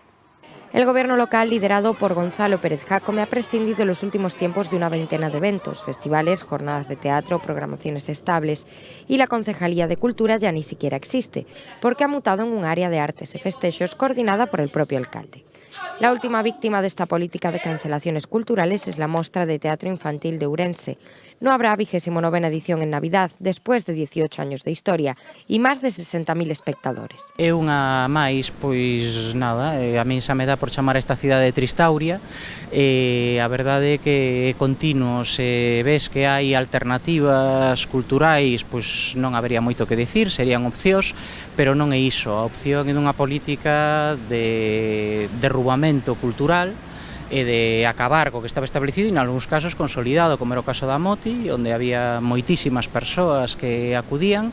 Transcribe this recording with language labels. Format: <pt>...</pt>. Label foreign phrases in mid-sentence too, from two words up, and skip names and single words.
<es>El gobierno local, liderado por Gonzalo Pérez Jácome, ha prescindido en los últimos tiempos de una veintena de eventos, festivales, jornadas de teatro, programaciones estables, y la Concejalía de Cultura ya ni siquiera existe, porque ha mutado en un área de artes y festejos coordinada por el propio alcalde. La última víctima de esta política de cancelaciones culturales es la Mostra de Teatro Infantil de Ourense. No habrá 29ª edición en Navidad, después de 18 años de historia</es> <gl>e máis</gl> <es>de 60.000 espectadores.</es> <gl>É unha máis, pois nada, a min xa me dá por chamar a esta cidade de Tristauria, e a verdade é que é continuo, se ves que hai alternativas culturais, pois non habería moito que dicir, serían opcións, pero non é iso, a opción é dunha política de derrubamento cultural e de acabar co que estaba establecido e, en algúns casos, consolidado, como era o caso da Moti, onde había moitísimas persoas que acudían.</gl>